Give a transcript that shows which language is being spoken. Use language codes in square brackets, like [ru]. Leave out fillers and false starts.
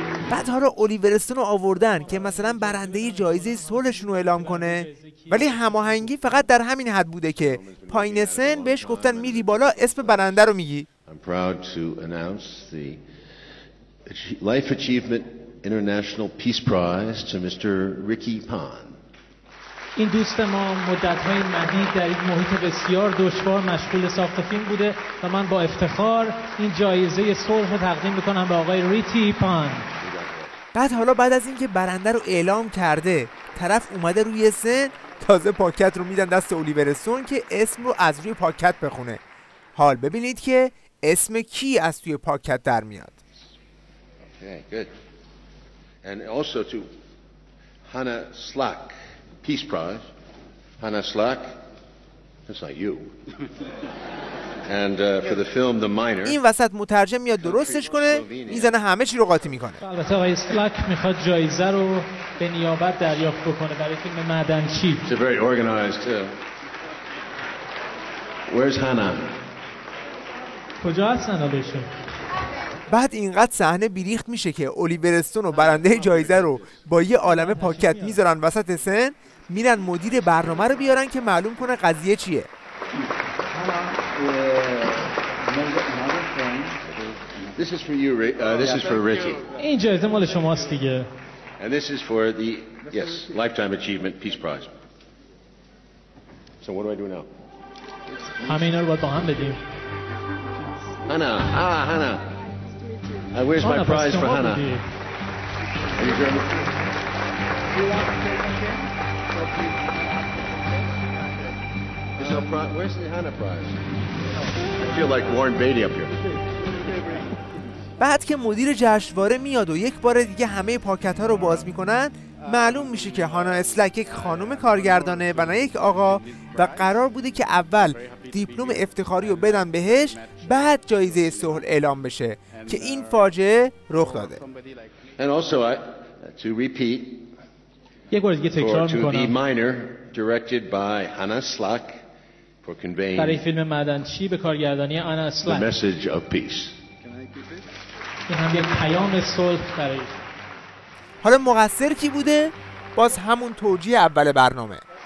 [fa] بعد حالا الیور استون رو آوردن که مثلا برنده جایزه صلحشون رو اعلام کنه، ولی هماهنگی فقط در همین حد بوده که پایین سن بهش گفتن میری بالا اسم برنده رو میگی. [en] I'm proud to announce the Life Achievement International Peace Prize to Mr. Ricky Pan. [fa] این دوست ما مدت‌های مدید در یک محیط بسیار دشوار مشغول ساخت فیلم بوده و من با افتخار این جایزه صلح رو تقدیم می‌کنم به آقای ریکی پان. بعد از اینکه برنده رو اعلام کرده، طرف اومده روی سن، تازه پاکت رو میدن دست الیور استون که اسم رو از روی پاکت بخونه. حال ببینید که اسم کی از توی پاکت در میاد. [en] Okay, good. And also to Hannah Slack, Peace Prize. Hannah Slack, that's not you. And for the film The Miner. [fa] این وسط مترجم میاد درستش کنه، میزنه همه چی رو قاطی میکنه. البته آقای اسلاک میخواد جایزه رو به نیابت دریافت بکنه برای فیلم معدنچی. [en] It's a very organized. Where's Hannah? [fa] کجا هستن آلشون؟ بعد اینقدر صحنه بیریخت میشه که الیور استون و برنده جایزه رو با یه عالمه پاکت میذارن وسط سن، میرن مدیر برنامه رو بیارن که معلوم کنه قضیه چیه. [en] This is for you, this is for Ricky. [fa] این جایزه مال شماست دیگه. [en] And this is for the Lifetime Achievement Peace Prize. So what do I do now? [fa] همه اینا رو باید با هم بدیم. [en] Hannah, Hannah. Where's my prize for Hannah? Are you German? Where's the Hannah prize? I feel like Warren Beatty up here. [fa] بعد که مدیر جشنواره میاد و یک بار دیگه همه پاکت ها رو باز میکنن، معلوم میشه که هانا اسلک یک خانم کارگردانه و نه یک آقا و قرار بوده که اول دیپلم افتخاری رو بدن بهش، بعد جایزه صلح اعلام بشه که این فاجعه رخ داده. [en] And also to repeat [fa] یک بار دیگه تکرار [en] to [fa] میکنم. [en] The Miner directed by Hannah Slack for conveying [fa] برای فیلم معدنچی به کارگردانی آنا [en] the [fa] اسلاک. [en] message of peace. [fa] این هم یک پیام صلح برای. حالا مقصر کی بوده؟ باز همون توجیه اول برنامه.